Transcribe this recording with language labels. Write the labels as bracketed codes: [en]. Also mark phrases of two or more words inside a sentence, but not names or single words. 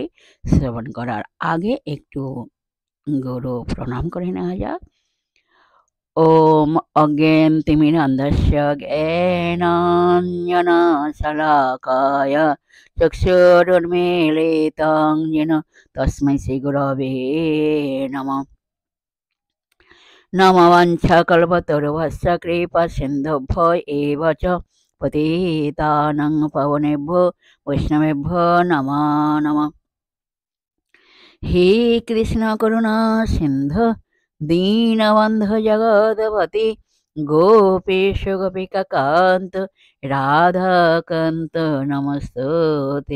[bn] শ্রবণ করার আগে একটু গুরু প্রণাম করে নেওয়া যাক। [sa] ওম অজ্ঞানতিমিরান্ধস্য জ্ঞানাঞ্জনশলাকায় চক্ষুरुन्मीलितं येन তস্मै শ্রীগুরবে নমঃ। नमवाञ्छाकल्पतरुभ्यश्च कृपासिन्धुभ्यो एव च पतितानां पावनेभ्यो वैष्णवेभ्यो नमो नमः। हे कृष्ण करुणा सिन्धु दीनबन्धु जगत्पते गोपेश गोपिकान्त राधाकान्त नमस्तुते।